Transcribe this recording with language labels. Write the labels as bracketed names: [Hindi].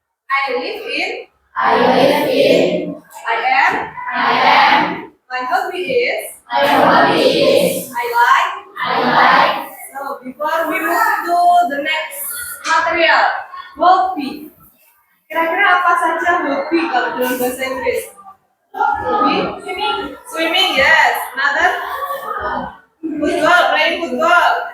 [English] I live in. I live in. I am. I am. My hobby is. My hobby is. I like. I like. So before we move to the next material, hobby. [Indonesian] Kira-kira apa saja hobi kalau dalam bahasa Inggris? [English] Hobi? Swimming, yes. Another? Football, playing football.